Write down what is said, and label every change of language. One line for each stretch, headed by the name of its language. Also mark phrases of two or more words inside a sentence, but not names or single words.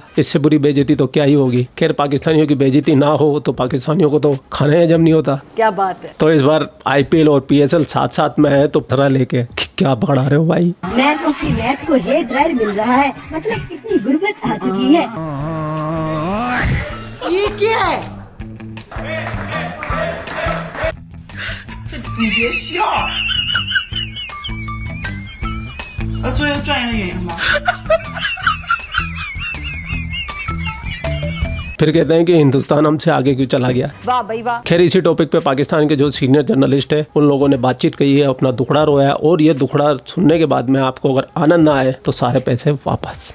Hindi: इससे बुरी बेइज्जती तो क्या ही होगी। खैर, पाकिस्तानियों की बेइज्जती ना हो तो पाकिस्तानियों को तो खाना हजम नहीं होता। क्या बात है। तो इस बार IPL और PSL साथ साथ में है, तो तरह लेके क्या पकड़ा रहे हो भाई।
English: Man of the Match
Hindi: को
English: hair dryer
Hindi: मिल रहा है, मतलब कितनी गुर्बत आ चुकी है। ये क्या है?
Chinese: 你别笑，做一个专业的演员吧。
Hindi: फिर कहते हैं कि हिंदुस्तान हमसे आगे क्यों चला गया। वाह भाई वाह। खैर, इसी टॉपिक पे पाकिस्तान के जो
English: senior journalist
Hindi: है उन लोगों ने बातचीत की है, अपना दुखड़ा रोया है। और ये दुखड़ा सुनने के बाद में आपको अगर आनंद ना आए तो सारे पैसे वापस।